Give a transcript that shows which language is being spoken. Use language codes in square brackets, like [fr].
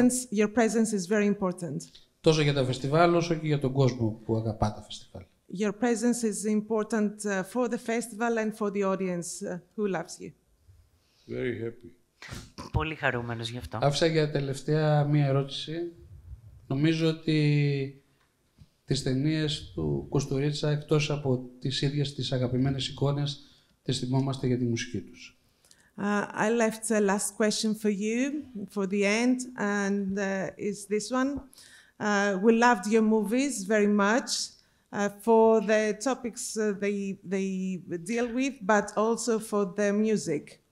[en] Your presence is very important. [el] Τόσο για τα φεστιβάλ, όσο και για τον κόσμο που αγαπά τα φεστιβάλ. [en] Your presence is important for the festival and for the audience who loves you. Very happy. [el] Πολύ χαρούμενος γι' αυτό. Άφησα για τελευταία μία ερώτηση. Νομίζω ότι τις ταινίες του Κουστουρίτσα, εκτός από τις ίδιες τις αγαπημένες εικόνες, τις θυμόμαστε για τη μουσική τους. [en] I left a last question for you, for the end, and is this one. We loved your movies very much for the topics they deal with, but also for the music.